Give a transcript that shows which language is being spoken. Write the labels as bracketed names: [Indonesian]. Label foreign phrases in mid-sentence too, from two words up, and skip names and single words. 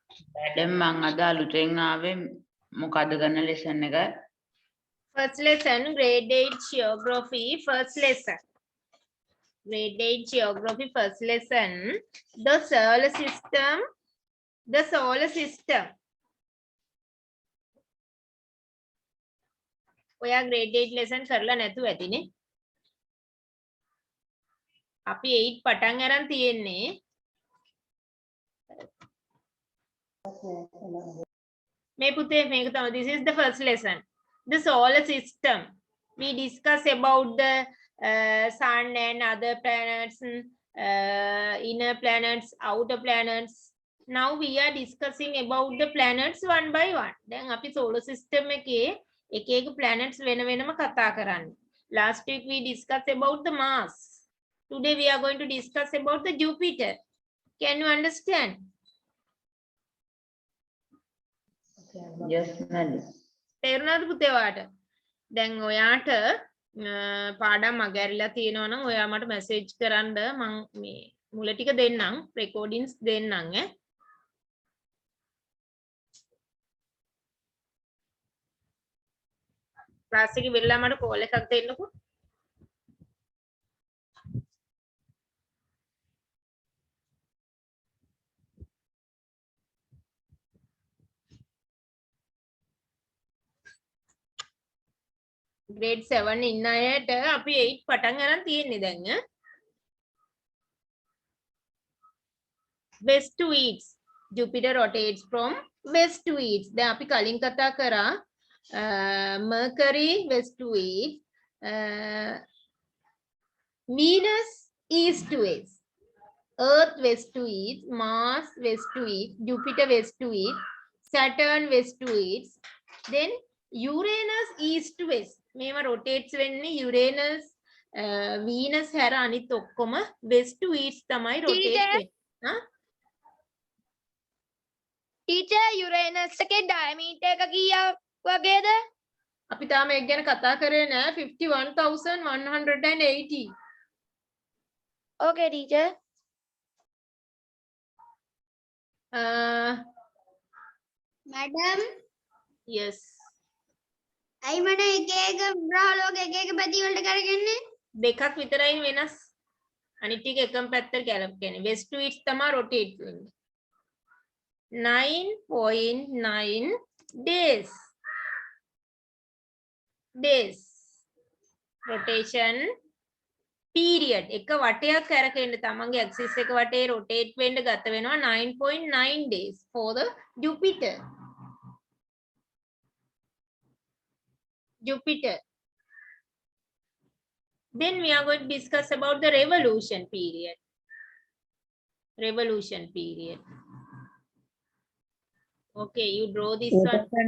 [Sinhala] Madam මං අද අලුතෙන් ආවේ මොකද ගන්න lesson එක? [English] First lesson, grade 8 geography, first lesson. Grade 8 geography, first lesson. The solar system. The solar system. [Sinhala] ඔයා grade 8 lesson කරලා නැතුව ඇතිනේ. අපි 8 පටන් අරන් තියෙන්නේ. මේ පුතේ මේක තමයි. [English] This is the first lesson. The solar system. We discuss about the sun and other planets, inner planets, outer planets. Now we are discussing about the planets one by one. [Sinhala] දැන් අපි [English] solar system [Sinhala] එකේ එක එක planets වෙන වෙනම කතා කරන්නේ. [English] Last week we discussed about the Mars. Today we are going to discuss about the Jupiter. Can you understand? Yes madam. [Sinhala] තේරුණාද පුතේ ඔයාට? දැන් ඔයාට පාඩම් අගැරිලා තියෙනවා නම් ඔයා මට මැසේජ් කරන්න මම මේ මුල ටික දෙන්නම් රෙකෝඩින්ග්ස් දෙන්නම් ඈ. ක්ලාස් එකේ වෙලා මට කෝල් එකක් දෙන්නකෝ. grade 7 ඉන්න අයට අපි 8 පටන් අරන් තියෙන්නේ දැන් ඈ. [English] west to east. Jupiter rotates from west to east. [Sinhala] දැන් අපි කලින් කතා කරා [English] Mercury west to east, Venus east to west, Earth west to east, Mars west to east, Jupiter west to east, Saturn west to east, then Uranus east to west. [Sinhala] මේවා rotates වෙන්නේ Uranus, Venus හැර අනිත් ඔක්කොම [English] west to east [Sinhala] තමයි rotate වෙන්නේ. හා? Teacher, Uranus එකේ diameter එක කීයක් වගේද? අපි තාම ඒක ගැන කතා කරේ නෑ. 51,180. [English] Okay, teacher. Madam, yes. [Sinhala] ඇයි මට එක එක ග්‍රහලෝක එක එක පැති වලට කරගන්නේ? දෙකක් විතරයි වෙනස්. අනිත් ටික එකම පැත්තට ගැලපෙන්නේ. [English] west to east [Sinhala] තමයි rotate වෙන්නේ. 9.9 days. [English] Days. Rotation period. [Sinhala] එක වටයක් කරකෙන්න තමන්ගේ axis එක වටේ rotate වෙන්න ගත වෙනවා 9.9 [English] days for the Jupiter. Jupiter. Then we are going to discuss about the revolution period. Revolution period. Okay, you draw this one.